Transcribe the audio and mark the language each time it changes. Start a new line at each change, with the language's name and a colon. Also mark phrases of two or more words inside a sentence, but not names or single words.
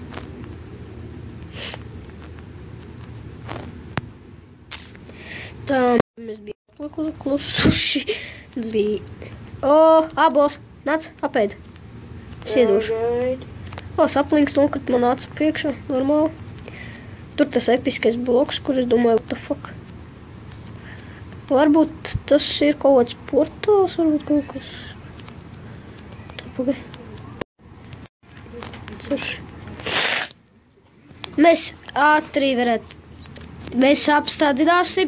Latvian: Tā, mēs bijām klusuši. Abos, nāc, apēd. Es iedošu. Saplings nokrit man nāca priekšā, normāli. Tur tas episkais bloks, kur es domāju,
English: what the fuck.
Latvian: Varbūt tas ir kaut kāds portāls, varbūt kaut kas. Tā, pagai. Mēs ātri varētu. Mēs apstādināsim.